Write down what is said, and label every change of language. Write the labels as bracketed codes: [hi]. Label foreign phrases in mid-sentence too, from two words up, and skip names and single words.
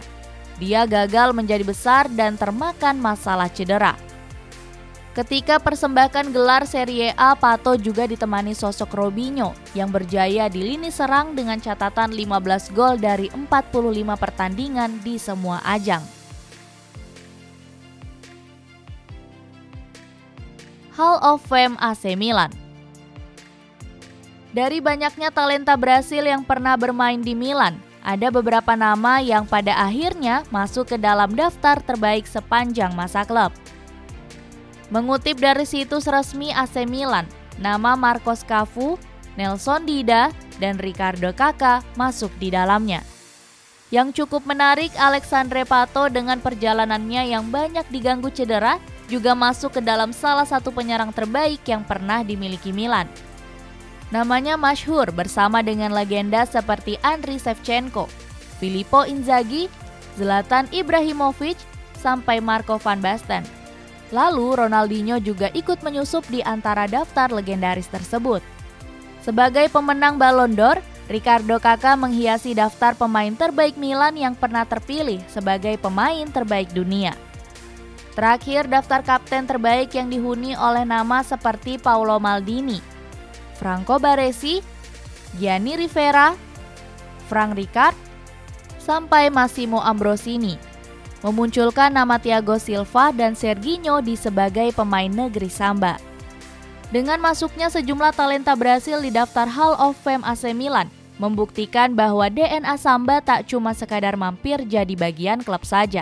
[id] Dia gagal menjadi besar dan termakan masalah cedera. Ketika persembahkan gelar Serie A, Pato juga ditemani sosok Robinho yang berjaya di lini serang dengan catatan 15 gol dari 45 pertandingan di semua ajang. Hall of Fame AC Milan. Dari banyaknya talenta Brasil yang pernah bermain di Milan, ada beberapa nama yang pada akhirnya masuk ke dalam daftar terbaik sepanjang masa klub. Mengutip dari situs resmi AC Milan, nama Marcos Cafu, Nelson Dida, dan Ricardo Kaká masuk di dalamnya. Yang cukup menarik, Alexandre Pato dengan perjalanannya yang banyak diganggu cedera juga masuk ke dalam salah satu penyerang terbaik yang pernah dimiliki Milan. Namanya masyhur bersama dengan legenda seperti Andriy Shevchenko, Filippo Inzaghi, Zlatan Ibrahimovic, sampai Marco van Basten. Lalu Ronaldinho juga ikut menyusup di antara daftar legendaris tersebut. Sebagai pemenang Ballon d'Or, Ricardo Kaká menghiasi daftar pemain terbaik Milan yang pernah terpilih sebagai pemain terbaik dunia. Terakhir, daftar kapten terbaik yang dihuni oleh nama seperti Paolo Maldini, Franco Baresi, Gianni Rivera, Frank Rijkaard, sampai Massimo Ambrosini, memunculkan nama Thiago Silva dan Serginho di sebagai pemain negeri samba. Dengan masuknya sejumlah talenta Brasil di daftar Hall of Fame AC Milan, membuktikan bahwa DNA samba tak cuma sekadar mampir jadi bagian klub saja.